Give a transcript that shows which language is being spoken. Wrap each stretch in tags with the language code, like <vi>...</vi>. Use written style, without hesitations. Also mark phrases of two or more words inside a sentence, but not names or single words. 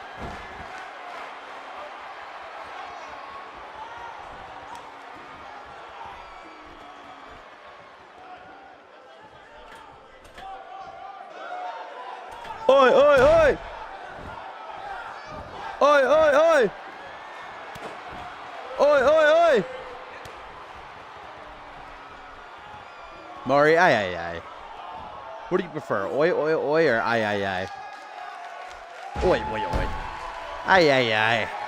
<en>Oi, oi, oi! Oi, oi, oi! Oi, oi, oi! Maury, aye, aye, aye. What do you prefer, oi, oi, oi, or aye, aye, aye? Oi, oi, oi. Aye, aye, aye.</en>